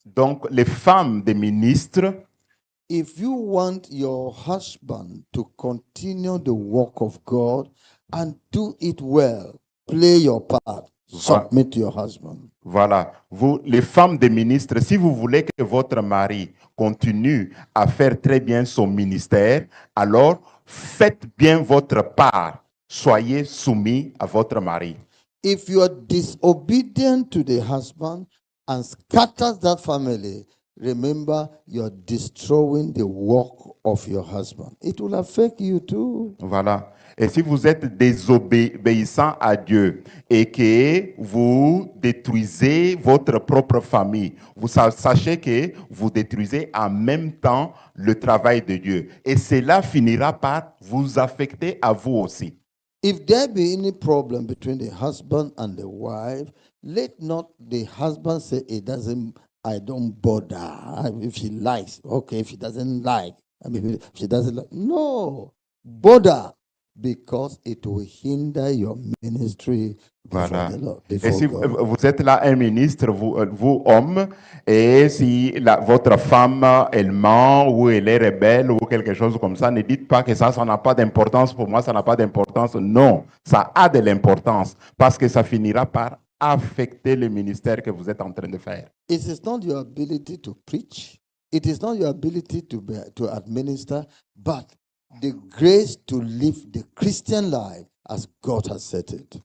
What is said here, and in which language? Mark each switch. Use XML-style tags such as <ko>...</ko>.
<fr>Donc, les femmes des ministres,</fr> <en>If you want your husband to continue the work of God and do it well, play your part, submit to your husband.</en> <fr>voilà, vous, les femmes des ministres, si vous voulez que votre mari continue à faire très bien son ministère, alors faites bien votre part. Soyez soumis à votre mari.</fr> <en>If you are disobedient to the husband and scatters that family, remember you're destroying the work of your husband. It will affect you too.</en> <fr>Voilà. Et si vous êtes désobéissant à Dieu et que vous détruisez votre propre famille, vous sachez que vous détruisez en même temps le travail de Dieu. Et cela finira par vous affecter à vous aussi.</fr> <en>If there be any problem between the husband and the wife, let not the husband say I don't bother. If she likes, okay. If she doesn't like, if she doesn't like, no, bother, because it will hinder your ministry before</en> <fr>Voilà.</fr> <en>the Lord.</en> <fr>Et</fr> <en>Before</en> <fr>si</fr> <en>God.</en> <fr>vous êtes là un ministre, vous homme, et si votre femme, elle ment ou elle est rebelle ou quelque chose comme ça, ne dites pas que ça n'a pas d'importance pour moi, ça n'a pas d'importance. Non, ça a de l'importance parce que ça finira par affecter le ministère que vous êtes en train de faire.</fr> <en>It is not your ability to preach. It is not your ability to administer, but the grace to live the Christian life as God has set it.</en>